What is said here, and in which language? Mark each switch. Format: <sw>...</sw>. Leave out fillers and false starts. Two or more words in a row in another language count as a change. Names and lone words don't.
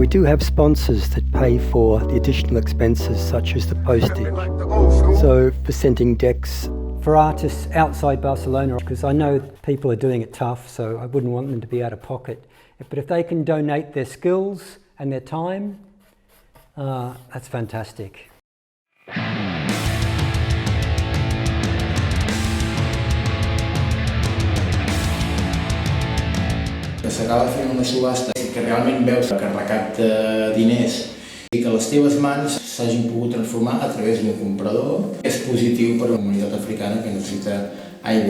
<en>We do have sponsors that pay for the additional expenses such as the postage. Like the old school. So for sending decks for artists outside Barcelona, because I know people are doing it tough, so I wouldn't want them to be out of pocket. But if they can donate their skills and their time, that's fantastic.</en> <ca>Que s'acaba fent una subhasta que realment veus que recapta diners i que les teves mans s'hagin pogut transformar a través d'un comprador és positiu per a la comunitat africana que necessita aigua.</ca>